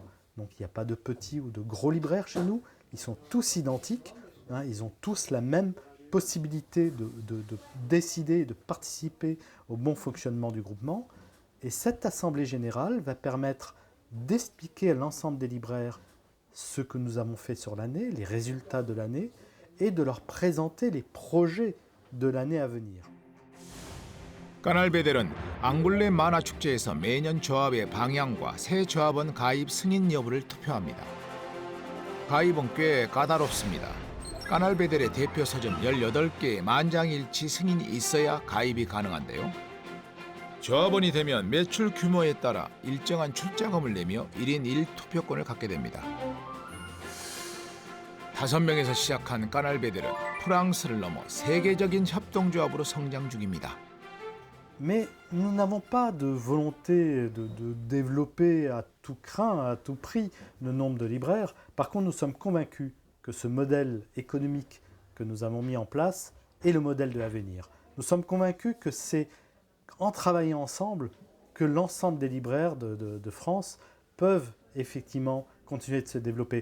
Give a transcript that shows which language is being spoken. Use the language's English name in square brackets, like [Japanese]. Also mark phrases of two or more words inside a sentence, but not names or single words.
[French] Donc il n'y a pas de petits ou de gros libraires chez nous, ils sont tous identiques, hein, ils ont tous la même possibilité de décider, de participer au bon fonctionnement du groupement. Et cette assemblée générale va permettre d'expliquer à l'ensemble des libraires ce que nous avons fait sur l'année, les résultats de l'année, et de leur présenter les projets de l'année à venir. [Korean] 까날베델은 앙골레 만화 축제에서 매년 조합의 방향과 새 조합원 가입 승인 여부를 투표합니다. 가입은 꽤 까다롭습니다. 까날베델의 대표 서점 18개의 만장일치 승인이 있어야 가입이 가능한데요. 조합원이 되면 매출 규모에 따라 일정한 출자금을 내며 1인 1투표권을 갖게 됩니다. 5명에서 시작한 까날베델은 프랑스를 넘어 세계적인 협동조합으로 성장 중입니다. [French] Mais nous n'avons pas de volonté de développer à tout crin, à tout prix, le nombre de libraires. Par contre, nous sommes convaincus que ce modèle économique que nous avons mis en place est le modèle de l'avenir. Nous sommes convaincus que c'est en travaillant ensemble que l'ensemble des libraires de France peuvent effectivement continuer de se développer.